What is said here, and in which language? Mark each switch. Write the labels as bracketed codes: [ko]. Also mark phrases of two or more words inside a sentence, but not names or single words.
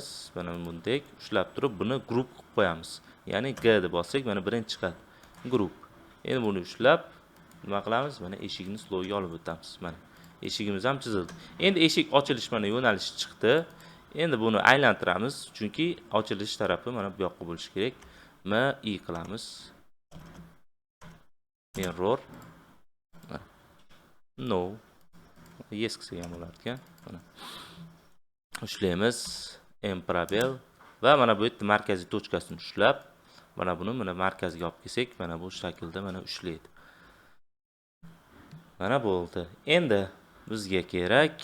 [uz] Mana bundek ushlab turib buni grup qilib qo'yamiz. Ya'ni G deb bossak mana birinchi chiqadi. Grup. Endi buni ushlab nima qilamiz? Mana eshikni slowga olib o'tamiz. Mana eshigimiz ham chizildi. Endi eshik ochilish mana yo'nalishi chiqdi. Endi buni aylantiramiz, chunki ochilish tarafi mana bu yoqqa bo'lishi kerak. I qilamiz. Mirror. No. Yes qilsak ham bo'lar ekan. Mana. Ushlaymiz. M probel va mana bu yerda markaziy tochkasini ushlab, mana buni mana markazga olib kelsak, mana bu shaklda mana ushlaydi. Mana bo'ldi. Endi bizga kerak.